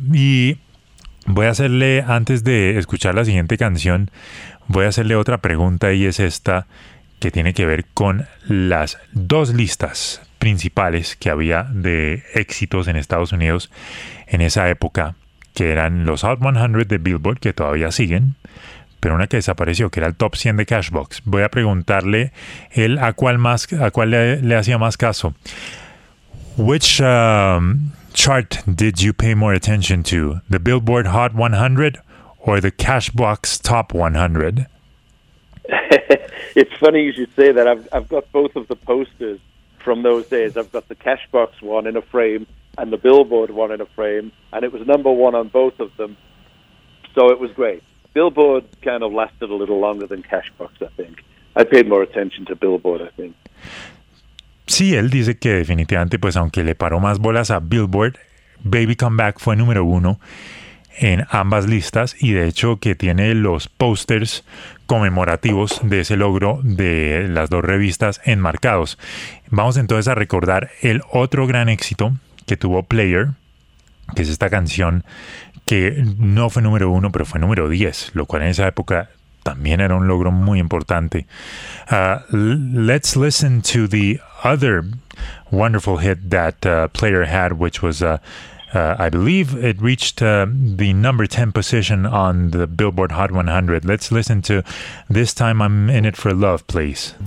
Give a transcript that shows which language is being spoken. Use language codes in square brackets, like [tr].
[es] Y voy a hacerle, antes de escuchar la siguiente canción, voy a hacerle otra pregunta, y es esta, que tiene que ver con las dos listas principales que había de éxitos en Estados Unidos en esa época, que eran los Hot 100 de Billboard, que todavía siguen, pero una que desapareció, que era el Top 100 de Cashbox. Voy a preguntarle él a cuál le hacía más caso. [en] Which chart did you pay more attention to? The Billboard Hot 100 or the Cashbox Top 100? It's funny you should say that. I've got both of the posters from those days. I've got the Cashbox one in a frame and the Billboard one in a frame, and it was number one on both of them, so it was great. Billboard kind of lasted a little longer than Cashbox, I think. I paid more attention to Billboard, I think. [es] Sí, él dice que definitivamente, pues aunque le paró más bolas a Billboard, Baby Come Back fue número uno en ambas listas, y de hecho que tiene los posters conmemorativos de ese logro de las dos revistas enmarcados. Vamos entonces a recordar el otro gran éxito que tuvo Player, que es esta canción que no fue número uno, pero fue número 10, lo cual en esa época también era un logro muy importante. [en] Let's listen to the other wonderful hit that Player had, which was, I believe, it reached the number 10 position on the Billboard Hot 100. Let's listen to This Time I'm In It For Love, Please.